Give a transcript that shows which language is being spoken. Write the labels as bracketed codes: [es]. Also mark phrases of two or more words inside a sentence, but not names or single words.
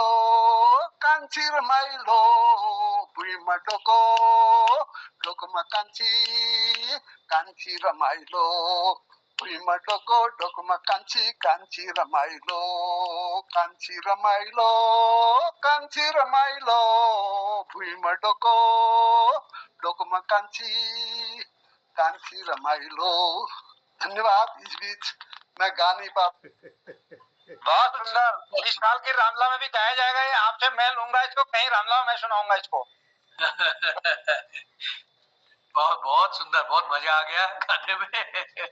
[ne] कान्छी रमाइलो भुइँमा डोको डोकोमा कान्छी कान्छी रमाइलो भुइँमा डोको डोकोमा कान्छी कान्छी रमाइलो कान्छी रमाइलो कान्छी रमाइलो भुइँमा डोको डोकोमा कान्छी कान्छी रमाइलो। [hi] धन्यवाद। इस बीच मैं गा नहीं पाता। बहुत सुंदर। इस साल की रामला में भी गाया जाएगा ये। आपसे मैं लूंगा इसको, कहीं रामला में मैं सुनाऊंगा इसको। बहुत बहुत सुंदर, बहुत मजा आ गया गाने में।